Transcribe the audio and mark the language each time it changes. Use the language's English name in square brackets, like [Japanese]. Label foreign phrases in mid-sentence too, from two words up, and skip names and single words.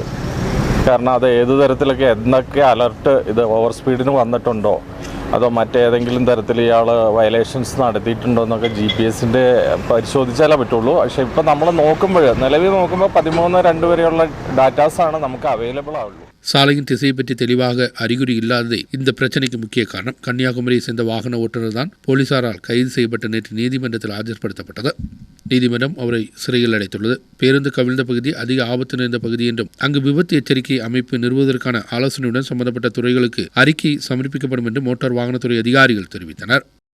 [Malayalam] കാരണം അത് ഏത് തരത്തിലൊക്കെ എന്തൊക്കെ അലർട്ട് ഇത് [English] over speed [Malayalam] വന്നിട്ടുണ്ടോ അതോ മറ്റേതെങ്കിലും തരത്തിൽ ഇയാൾ വയലേഷൻസ് നടത്തിയിട്ടുണ്ടോ എന്നൊക്കെ GPS-ൻ്റെ പരിശോധിച്ചാലേ പറ്റുള്ളൂ. പക്ഷേ ഇപ്പോൾ നമ്മൾ നിലവിൽ നോക്കുമ്പോൾ 13/2 വരെയുള്ള ഡാറ്റാസാണ് നമുക്ക് അവൈലബിൾ ആവുള്ളൂ. [Tamil] சாலையின் திசையை பற்றி தெளிவாக அறிகுறி இல்லாததே இந்த பிரச்சனைக்கு முக்கிய காரணம். கன்னியாகுமரியை சேர்ந்த வாகன ஓட்டுநர் தான் போலீசாரால் கைது செய்யப்பட்ட நேற்று நீதிமன்றத்தில் ஆஜர்படுத்தப்பட்டது. நீதிமன்றம் அவரை சிறையில் அடைத்துள்ளது. பேருந்து கவிழ்ந்த பகுதி அதிக ஆபத்து நிறைந்த பகுதி என்றும் அங்கு விபத்து எச்சரிக்கை அமைப்பு நிறுவுவதற்கான ஆலோசனையுடன் சம்பந்தப்பட்ட துறைகளுக்கு அறிக்கை சமர்ப்பிக்கப்படும் என்று மோட்டார் வாகனத்துறை அதிகாரிகள் தெரிவித்தனர்.